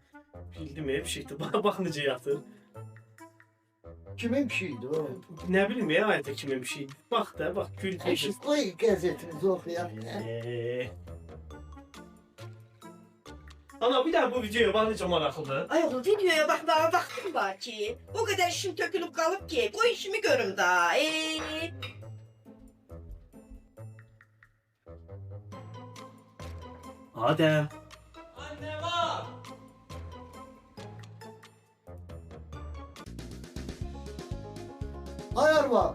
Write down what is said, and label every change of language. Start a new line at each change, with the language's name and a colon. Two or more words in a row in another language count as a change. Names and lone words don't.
Azerbaijani: Bildim ya, bir şeydi. Bax necə yatır. Kimin pişiydi o? Nə bilim ya, ayətə kimin bir şeydi. Bax da, bax, gül teyze.
Turkish: Koy gazetinizi okuyalım.
Azerbaijani: Ana, bir daha bu videoya bax necə maraqlıdır.
Turkish: Ay oğlum videoya bakmaya vaktim var ki. O kadar işim tökülüp kalıp ki. Koy işimi görüm daha. Adem. Hay Arva.